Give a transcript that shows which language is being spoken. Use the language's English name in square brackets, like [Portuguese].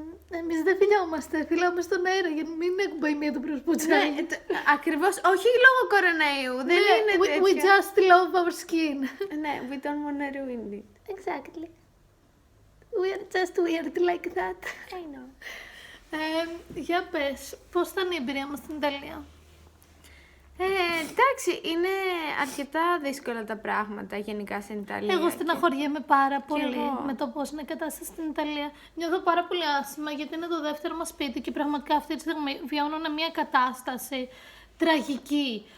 [Greek] Εμείς δεν φιλιόμαστε, φιλάμε στον αέρα για να μην έχουμε η μία του προσπουτσάει. Ναι, ακριβώς, όχι λόγω κορονοϊού, δεν είναι τέτοιο. [English] We just love our skin. [Greek] Ναι, [English] we don't want to ruin it. Exactly. We are just weird like that. I know. [Greek] Για πες, πώς ήταν η εμπειρία μας στην Ιταλία? Εντάξει, είναι αρκετά δύσκολα τα πράγματα γενικά στην Ιταλία. Εγώ στεναχωριέμαι πάρα πολύ εγώ. με το πώς είναι η κατάσταση στην Ιταλία. Νιώθω πάρα πολύ άσχημα γιατί είναι το δεύτερο μας σπίτι και πραγματικά αυτή τη στιγμή βιώνουν μια κατάσταση τραγική.